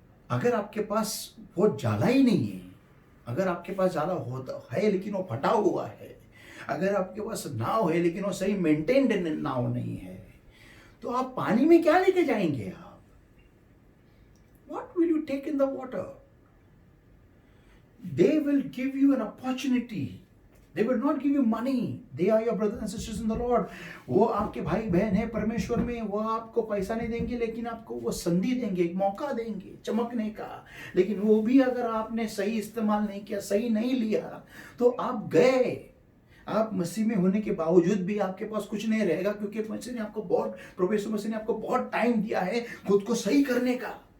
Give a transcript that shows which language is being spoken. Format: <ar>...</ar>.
<hi>अगर आपके पास वो जाला ही नहीं है, अगर आपके पास जाला होता है लेकिन वो फटा हुआ है, अगर आपके पास नाव है लेकिन वो सही मेंटेन्ड नाव नहीं है, तो आप पानी में क्या लेके जाएंगे? आप</hi> <en>what will you take in the water? They will give you an opportunity. They will not give you money. They are your brothers and sisters in the Lord.</en> <hi>वो आपके भाई बहन है परमेश्वर में। वो आपको पैसा नहीं देंगे, लेकिन आपको वो संधि देंगे, एक मौका देंगे चमकने का। लेकिन वो भी अगर आपने सही इस्तेमाल नहीं किया, सही नहीं लिया, तो आप गए। आप मसीह में होने के बावजूद भी आपके पास कुछ नहीं रहेगा, क्योंकि मसीह ने आपको प्रभु यीशु मसीह ने आपको बहुत टाइम दिया है खुद को सही करने का।</hi>